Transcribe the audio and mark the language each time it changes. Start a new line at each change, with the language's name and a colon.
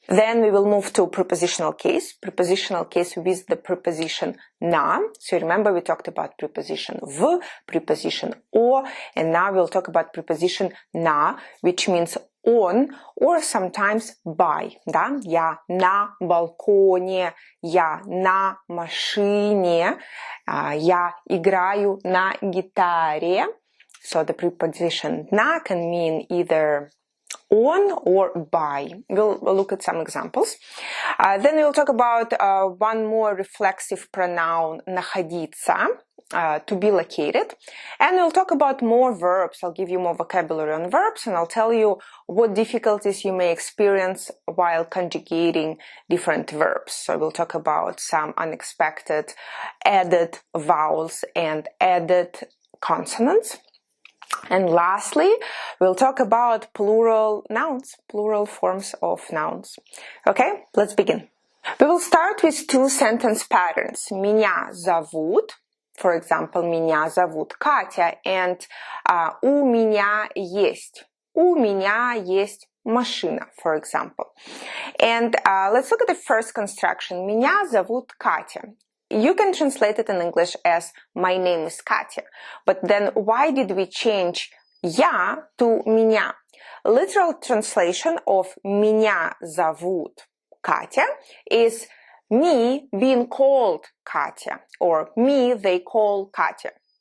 English: Then we will move to prepositional case with the preposition на. So remember we talked about preposition в, preposition о, and now we'll talk about preposition на, which means on or sometimes by.
Russian: Да? Я на балконе, я на машине, я играю на гитаре.
English: So the preposition на can mean either on or by. We'll look at some examples. Then we'll talk about one more reflexive pronoun находиться, to be located. And we'll talk about more verbs. I'll give you more vocabulary on verbs and I'll tell you what difficulties you may experience while conjugating different verbs. So we'll talk about some unexpected added vowels and added consonants. And lastly, we'll talk about plural nouns, plural forms of nouns. Okay, let's begin. We will start with two sentence patterns.
Russian: Меня зовут,
English: for example,
Russian: меня зовут Катя, and у меня есть. У меня есть машина,
English: for example. And let's look at the first construction.
Russian: Меня зовут Катя.
English: You can translate it in English as my name is Katya. But then why did we change я to меня? Literal translation of
Russian: меня зовут
English: Katya is me being called Katya, or me they call Katya.